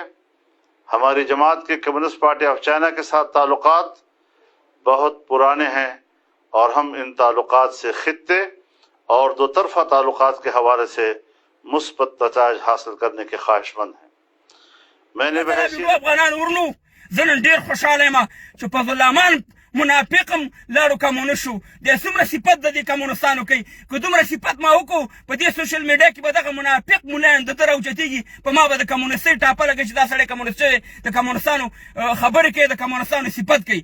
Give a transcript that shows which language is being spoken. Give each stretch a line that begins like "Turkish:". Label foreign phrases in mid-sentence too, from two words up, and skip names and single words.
Urdu: ہماری جماعت کے کمیونسٹ پارٹی آف چائنا کے ساتھ تعلقات بہت پرانے ہیں اور ہم ان تعلقات سے خطے اور دو طرفہ تعلقات کے حوالے سے مثبت نتائج حاصل کرنے کے خواہشمند ہیں. मैंने
Pashto: منافقم لاړو کمونیست شو. د څومره صفت د دې کمونستانو کوي، که دومره صفت ما وکړو په دې سوشل میډیا کې به دغه منافق ملایان د ده راوچتېږي، په ما به د کمونیستۍ ټاپه لګي چې دا سړی کمونیست دی، د کمونستانو خبرې کوي، د کمونستانو صفت کوي.